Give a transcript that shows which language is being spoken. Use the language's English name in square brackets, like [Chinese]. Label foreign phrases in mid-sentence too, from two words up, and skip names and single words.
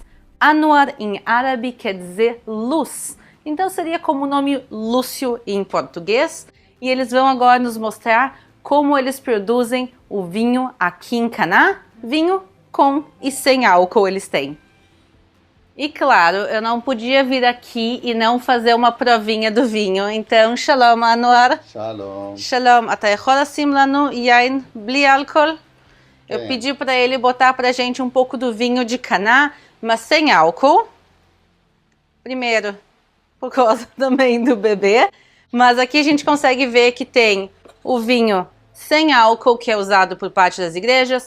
[Portuguese] Anwar em árabe quer dizer luz, então seria como o nome Lúcio em português. E eles vão agora nos mostrar como eles produzem o vinho aqui em Caná, vinho com e sem álcool eles têm. E claro, eu não podia vir aqui e não fazer uma provinha do vinho. Então, shalom, Anwar. Shalom. [Hebrew] Shalom. אתה יכול לשים לנו יין בלי álcool? [Portuguese] Eu pedi para ele botar pra gente um pouco do vinho de Caná, mas sem álcool. Primeiro, por causa também do bebê. Mas aqui a gente consegue ver que tem o vinho sem álcool, que é usado por parte das igrejas.